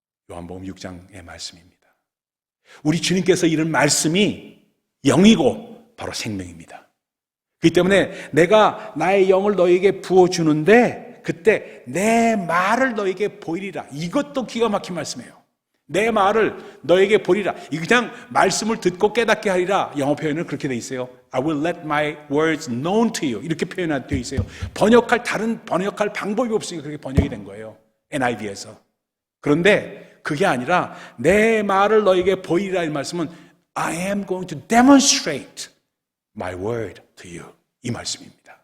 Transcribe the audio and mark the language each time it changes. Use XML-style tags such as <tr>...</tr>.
<ko>요한복음 6장의 말씀입니다. 우리 주님께서 이른 말씀이 영이고 바로 생명입니다. 그렇기 때문에 내가 나의 영을 너에게 부어주는데 그때 내 말을 너에게 보이리라. 이것도 기가 막힌 말씀이에요. 내 말을 너에게 보이리라. 이 그냥 말씀을 듣고 깨닫게 하리라. 영어 표현은 그렇게 돼 있어요.</ko> <en>I will let my words known to you.</en> <ko>이렇게 표현되어 있어요. 번역할 방법이 없으니까 그렇게 번역이 된 거예요. NIV에서. 그런데 그게 아니라 내 말을 너에게 보이리라 이 말씀은</ko> <en>I am going to demonstrate my word to you.</en> <ko>이 말씀입니다.</ko>